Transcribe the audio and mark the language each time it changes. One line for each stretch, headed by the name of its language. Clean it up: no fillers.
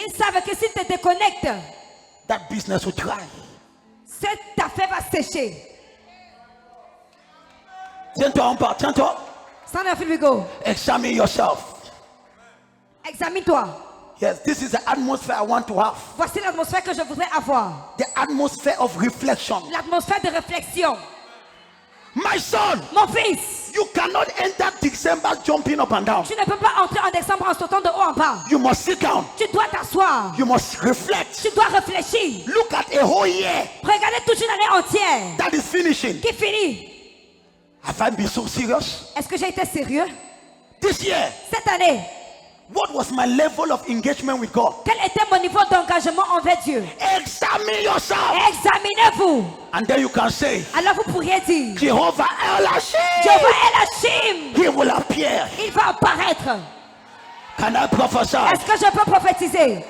French: Ils savent que s'ils te déconnectent,
English: that business will dry.
French: cette affaire va sécher. Tiens-toi en bas, tiens-toi.
English: Stand up, here we go. Examine yourself.
French: Examine-toi.
English: Yes, this is the atmosphere I want to have.
French: Voici l'atmosphère que je voudrais avoir.
English: The atmosphere of reflection.
French: L'atmosphère de réflexion.
English: My son,
French: Mon fils,
English: you cannot enter December jumping up and down.
French: tu ne peux pas entrer en décembre en sautant de haut en bas.
English: You must sit down.
French: Tu dois t'asseoir.
English: You must reflect.
French: Tu dois réfléchir.
English: Look at a whole year
French: Regardez toute une année entière
English: that is finishing.
French: qui finit.
English: Have I been so serious?
French: Est-ce que j'ai été sérieux?
English: This year,
French: Cette année,
English: what was my level of engagement with God?
French: quel était mon niveau d'engagement envers Dieu?
English: Examine yourself.
French: Examinez-vous.
English: And then you can say,
French: Alors vous pourriez dire,
English: Jehovah El
French: Jehovah
English: Hashim,
French: El Hashim,
English: he will appear.
French: il va apparaître.
English: Can I prophesy?
French: Est-ce que je peux prophétiser?